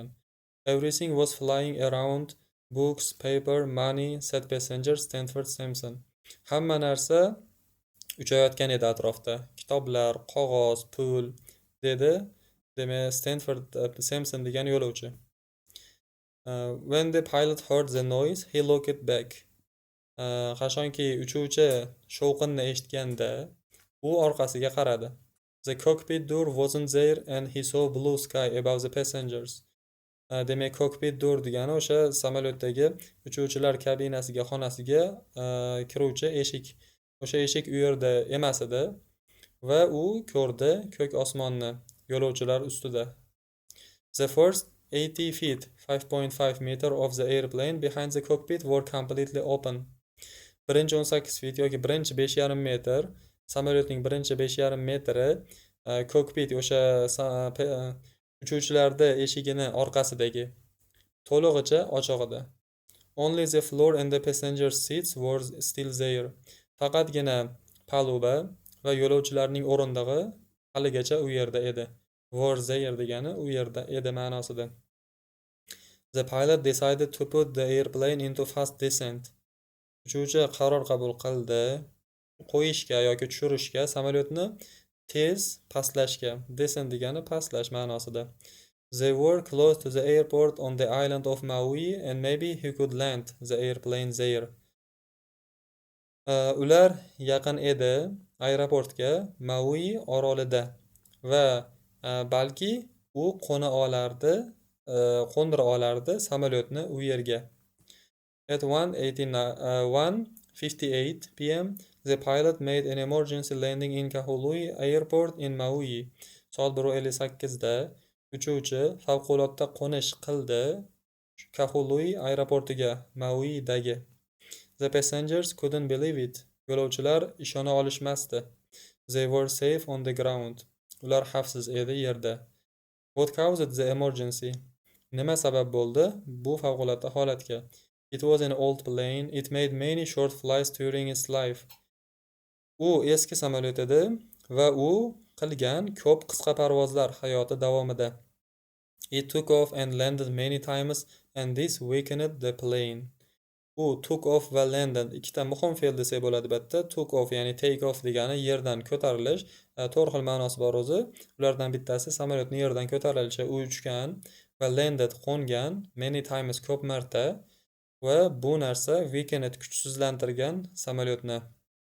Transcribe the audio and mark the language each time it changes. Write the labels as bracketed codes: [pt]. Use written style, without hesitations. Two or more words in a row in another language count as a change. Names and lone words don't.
[en] Everything was flying around. Books, paper, money, said passenger Stanford Simpson. [uz] Hamma narsa uchayotgan edi atrofda. Kitoblar, qog'oz, pul, dedi. Demak, Stanford Simpson degan yo'lovchi. [en] When the pilot heard the noise, he looked back. [uz] Qachonki uchuvchi shovqinni eshitganda, u orqasiga qaradi. [en] The cockpit door wasn't there and he saw blue sky above the passengers. [uz] Demak, [en] cockpit door [uz] degani o'sha samolyotdagi uchuvchilar kabinasiga, xonasiga kiruvchi eshik. O'sha eshik u yerda emas edi va u ko'rdi ko'k osmonni yo'lovchilar ustida. [en] The first 80 feet, 5.5 meter of the airplane behind the cockpit were completely open. [uz] Birinchi 18 feet yoki birinchi 5,5 metr, samolyotning birinchi 5,5 metri cockpit o'sha uchuvchilarda eshigini orqasidagi to'lig'icha ochiq edi. [en] Only the floor and the passenger seats were still there. [uz] Faqatgina paluba va yo'lovchilarning o'rindig'i haligacha u yerda edi. [en] Were there [uz] degani u yerda edi ma'nosida. [en] The pilot decided to put the airplane into fast descent. [uz] Uchuvchi qaror qabul qildi qo'yishga yoki tushirishga samolyotni tez pastlashga. Descent degani pastlash ma'nosida. [en] They were close to the airport on the island of Maui and maybe he could land the airplane there. [uz] Ular yaqin edi aeroportga Maui orolida. va balki u qo'ndira olardi samolyotni u yerga. [en] At 1:58 p.m., the pilot made an emergency landing in Kahului Airport in Maui. [uz] Soat 1:58 da uchuvchi favqulodda qo'nish qildi Kahului aeroportiga, Mauidagi. [en] The passengers couldn't believe it. [uz] Yo'lovchilar ishona olishmasdi. [en] They were safe on the ground. [uz] Ular xavfsiz edi yerda. [en] What caused the emergency? [uz] Nima sabab bo'ldi bu favqulodda holatga? [en] It was an old plane. It made many short flights during its life. [uz] U eski samolyot edi va u qilgan ko'p qisqa parvozlar hayoti davomida. [en] It took off and landed many times and this weakened the plane. [uz] U [en] took off [uz] va landed ikkita muhim fe'l desak bo'ladi albatta. [en] Took off [uz] ya'ni [en] take off [uz] degani yerdan ko'tarilish. To'rt xil ma'nosi bor o'zi. Ulardan bittasi samolyotni yerdan ko'tarilishi, u uchgan, va landed qo'ngan [en] many times [uz] ko'p marta, va bu narsa weakened kuchsizlantirgan samolyotni.